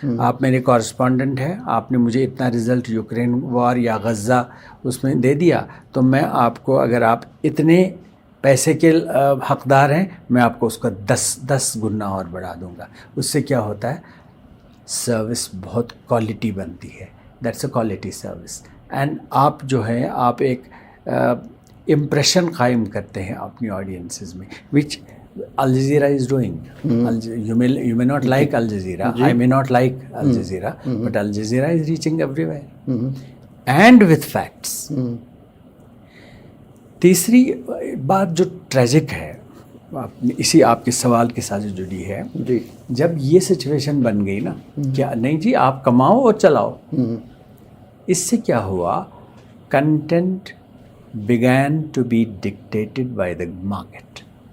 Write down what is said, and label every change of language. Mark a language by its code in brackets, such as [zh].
[ur] آپ میرے کورسپونڈنٹ ہیں، آپ نے مجھے اتنا رزلٹ یوکرین وار یا غزہ اس میں دے دیا تو میں آپ کو، اگر آپ اتنے پیسے کے حقدار ہیں، میں آپ کو اس کا 10 گنا اور بڑھا دوں گا. اس سے کیا ہوتا ہے؟ سروس بہت کوالٹی بنتی ہے. [en] That's a quality service. [ur] And آپ جو ہے آپ ایک امپریشن قائم کرتے ہیں اپنی آڈینسز میں, [en] Which Al Jazeera is doing. You may not like Al Jazeera. I may not like Al Jazeera, but Al Jazeera is reaching everywhere, and with facts. [ur] تیسری بات جو ٹریجک ہے اسی آپ کے سوال کے ساتھ جو جڑی ہے, جب یہ سچویشن بن گئی نا کہ نہیں جی آپ کماؤ اور چلاؤ, اس سے کیا ہوا, content [en] began to be dictated by the market.